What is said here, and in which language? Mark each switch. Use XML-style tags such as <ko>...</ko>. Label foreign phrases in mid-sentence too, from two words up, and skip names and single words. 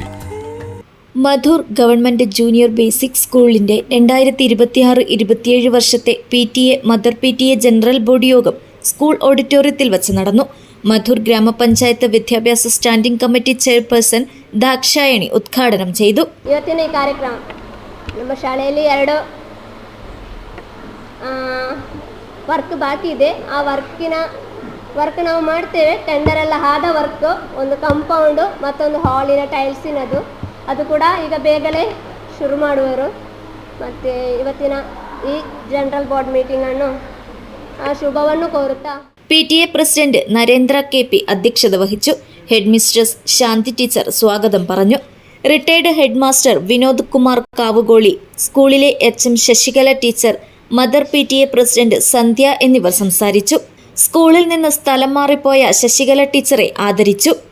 <ml>മധൂർ ഗവൺമെന്റ് ജൂനിയർ ബേസിക് സ്കൂളിന്റെ 2026-27 വർഷത്തെ PTA മദർ PTA</ml> <en>general body</en> <ml>യോഗം സ്കൂൾ ഓഡിറ്റോറിയത്തിൽ വെച്ച് നടന്നു. മധൂർ ഗ്രാമപഞ്ചായത്ത് വിദ്യാഭ്യാസ</ml> <en>standing committee chairperson</en> <ml>ദാക്ഷായണി ഉദ്ഘാടനം ചെയ്തു.</ml> <kn>ಇವತ್ತಿನ ಈ ಕಾರ್ಯಕ್ರಮ ನಮ್ಮ ಶಾಲೆಯಲ್ಲಿ 2 ವರ್ಕ್ ಬಾಕಿ ಇದೆ. ಆ ವರ್ಕ್ ನಾವು ಮಾಡ್ತೇವೆ. ಟೆಂಡರ್ ಎಲ್ಲ ಆದ ವರ್ಕ್, ಒಂದು ಕಂಪೌಂಡು ಮತ್ತೊಂದು ಹಾಲಿನ ಟೈಲ್ಸಿನದು, ಅದು ಕೂಡ ಈಗ ಬೇಗನೆ ಶುರು ಮಾಡುವರು. ಮತ್ತು ಇವತ್ತಿನ ಈ</kn> <en>general board meeting</en> <kn>ಶುಭವನ್ನು ಕೋರುತ್ತಾ</kn> <ml>PTA പ്രസിഡന്റ് നരേന്ദ്ര KP അധ്യക്ഷത വഹിച്ചു.</ml> <en>head mistress</en> <ml>ശാന്തി ടീച്ചർ സ്വാഗതം പറഞ്ഞു.</ml> <en>retired head master</en> <ml>വിനോദ് കുമാർ കാവുകോളി, സ്കൂളിലെ HM ശശികല ടീച്ചർ, മദർ PTA പ്രസിഡന്റ് സന്ധ്യ എന്നിവർ സംസാരിച്ചു. സ്കൂളിൽ നിന്ന് സ്ഥലം മാറിപ്പോയ ശശികല ടീച്ചറെ ആദരിച്ചു.</ml>